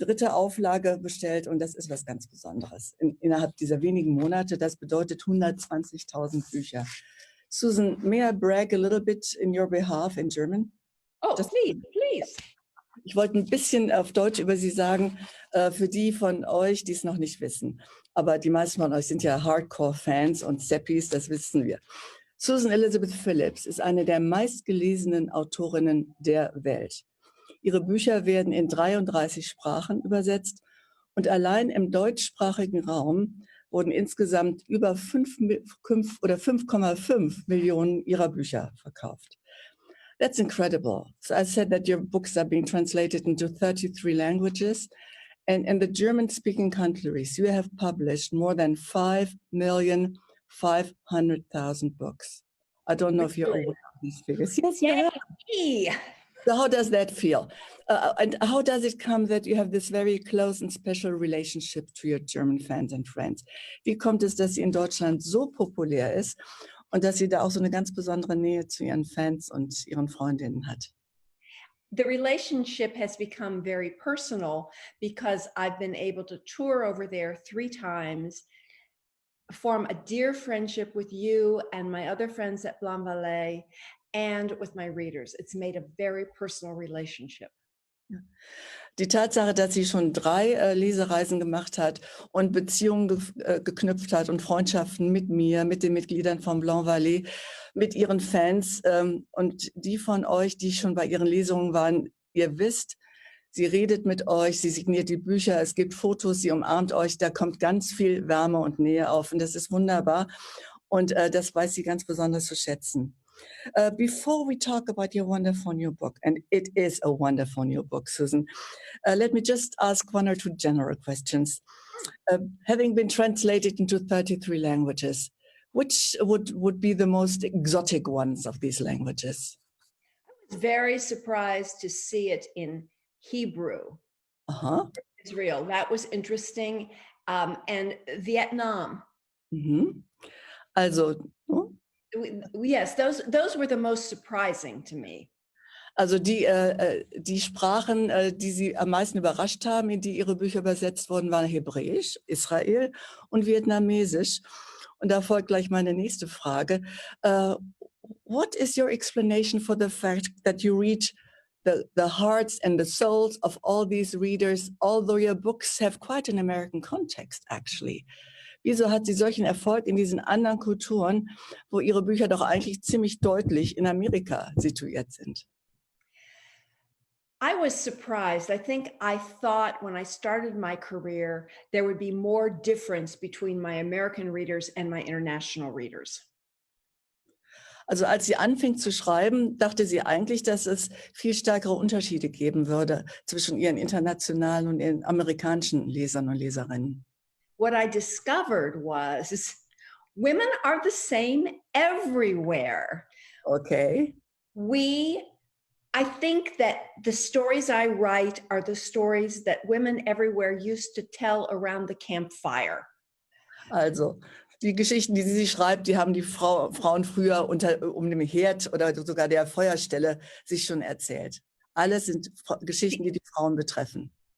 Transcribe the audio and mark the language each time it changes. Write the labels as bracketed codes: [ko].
[de] Auflage bestellt und das ist was ganz Besonderes. Innerhalb dieser wenigen Monate, das bedeutet 120.000 Bücher. [en] Susan, may I brag a little bit in your behalf in German? Oh, please. [de] Ich wollte ein bisschen auf Deutsch über Sie sagen, für die von euch, die es noch nicht wissen. Aber die meisten von euch sind ja Hardcore-Fans und Seppis, das wissen wir. Susan Elizabeth Phillips ist eine der meistgelesenen Autorinnen der Welt. Ihre Bücher werden in 33 Sprachen übersetzt und allein im deutschsprachigen Raum wurden insgesamt über 5,5 Millionen ihrer Bücher verkauft. [en] That's incredible. So I said that your books are being translated into 33 languages. And in the German-speaking countries, you have published more than 5,500,000 books. I don't know if you're aware of these figures. Yes, you have. So how does that feel? And how does it come that you have this very close and special relationship to your German fans and friends? [de] Wie kommt es, dass sie in Deutschland so populär ist? Und dass sie da auch so eine ganz besondere Nähe zu ihren Fans und ihren Freundinnen hat. [en] The relationship has become very personal because I've been able to tour over there 3 times, form a dear friendship with you and my other friends at Blanc Vallée and with my readers. It's made a very personal relationship. [de] Die Tatsache, dass sie schon 3 Lesereisen gemacht hat und Beziehungen geknüpft hat und Freundschaften mit mir, mit den Mitgliedern von Blanc Vallée, mit ihren Fans und die von euch, die schon bei ihren Lesungen waren, ihr wisst, sie redet mit euch, sie signiert die Bücher, es gibt Fotos, sie umarmt euch, da kommt ganz viel Wärme und Nähe auf und das ist wunderbar und das weiß sie ganz besonders zu schätzen. [en] Before we talk about your wonderful new book, and it is a wonderful new book, Susan, let me just ask 1 or 2 general questions. Having been translated into 33 languages, which would be the most exotic ones of these languages? I was very surprised to see it in Hebrew. Israel, that was interesting, and Vietnam. Also, yes, those were the most surprising to me. [de] Also die Sprachen, die Sie am meisten überrascht haben, in die Ihre Bücher übersetzt wurden, waren Hebräisch, Israel und Vietnamesisch. Und da folgt gleich meine nächste Frage. [en] What is your explanation for the fact that you reach the hearts and the souls of all these readers, although your books have quite an American context, actually? [de] Wieso hat sie solchen Erfolg in diesen anderen Kulturen, wo ihre Bücher doch eigentlich ziemlich deutlich in Amerika situiert sind? [en] I was surprised. I think I thought when I started my career, there would be more difference between my American readers and my international readers. [de] Also als sie anfing zu schreiben, dachte sie eigentlich, dass es viel stärkere Unterschiede geben würde zwischen ihren internationalen und ihren amerikanischen Lesern und Leserinnen. [en] What I discovered was women are the same everywhere. Okay. I think that the stories I write are the stories that women everywhere used to tell around the campfire. [de] Also die Geschichten, die sie schreibt, die haben die Frauen früher um dem Herd oder sogar der Feuerstelle sich schon erzählt. Alles sind Geschichten, die die Frauen betreffen.